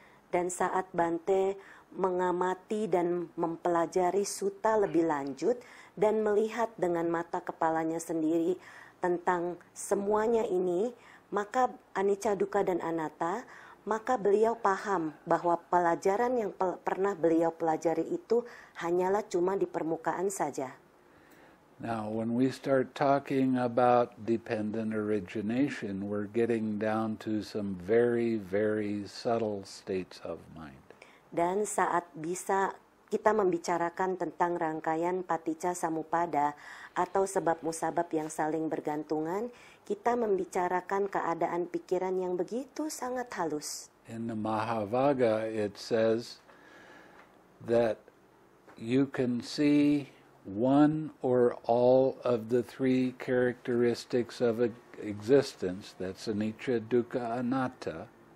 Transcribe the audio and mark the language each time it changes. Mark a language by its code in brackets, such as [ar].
[id] Dan saat Bante mengamati dan mempelajari sutta lebih lanjut dan melihat dengan mata kepalanya sendiri tentang semuanya ini, maka anicca, dukkha, dan anatta, maka beliau paham bahwa pelajaran yang pernah beliau pelajari itu hanyalah cuma di permukaan saja. [en] Now, when we start talking about dependent origination, we're getting down to some very, very subtle states of mind. [id] Dan saat bisa kita membicarakan tentang rangkaian paticca samuppada atau sebab musabab yang saling bergantungan, kita membicarakan keadaan pikiran yang begitu sangat halus. [en] In the Mahavagga, it says that you can see one or all of the three characteristics of existence, that's anicca, dukkha, anatta,